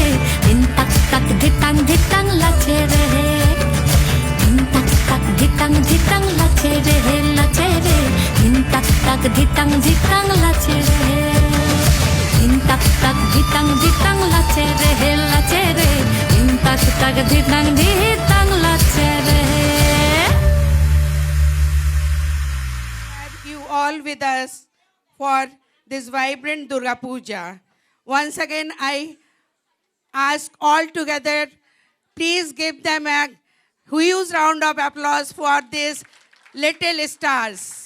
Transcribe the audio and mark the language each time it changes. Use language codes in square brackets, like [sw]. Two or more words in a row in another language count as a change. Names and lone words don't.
[bn] দিন তাক তাক ধিতাং ধিতাং লাচে রে, দিন তাক তাক ধিতাং ধিতাং লাচে রে, লাচে রে। দিন তাক তাক ধিতাং ধিতাং লাচে রে, দিন তাক তাক ধিতাং ধিতাং লাচে রে, লাচে রে। দিন তাক তাক ধিতাং ধিতাং লাচে রে। [en] You all with us for this vibrant Durga Puja. Once again, I ask all together, please give them a huge round of applause for these little stars.